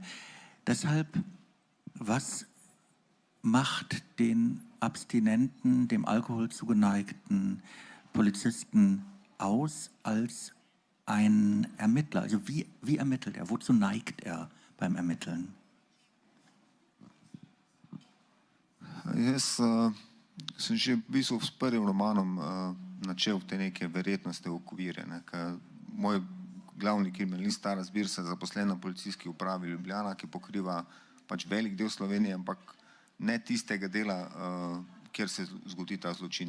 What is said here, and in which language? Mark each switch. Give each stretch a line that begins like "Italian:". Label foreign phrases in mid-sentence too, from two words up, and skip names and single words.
German: Deshalb, was macht den abstinenten, dem Alkohol zugeneigten Polizisten aus als ein Ermittler? Also wie ermittelt er? Wozu neigt er beim Ermitteln?
Slovenian: Jaz sem že v bistvu s prvim romanom načel te neke verjetnostne okvire. Moj glavni kriminalist, Stara zbirka, zaposlen na policijski upravi Ljubljana, ki pokriva pač velik del Slovenije, ampak ne tistega dela, kjer se zgodi ta zločin.